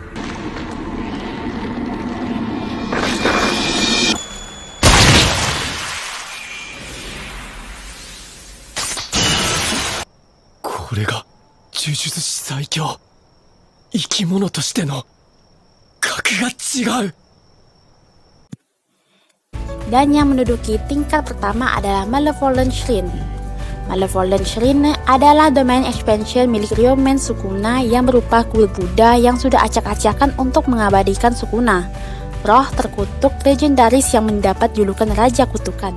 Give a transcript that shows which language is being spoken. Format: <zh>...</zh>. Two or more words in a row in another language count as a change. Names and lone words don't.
<ja>これが呪術師最強生き物としての格が違う</ja> <id>Dan yang menduduki tingkat pertama adalah Malevolent Shrine. Malevolent Shrine adalah</id> <en>domain expansion</en> <id>milik Ryomen Sukuna yang berupa kuil Buddha yang sudah acak-acakan untuk mengabadikan Sukuna, roh terkutuk legendaris yang mendapat julukan Raja Kutukan.</id>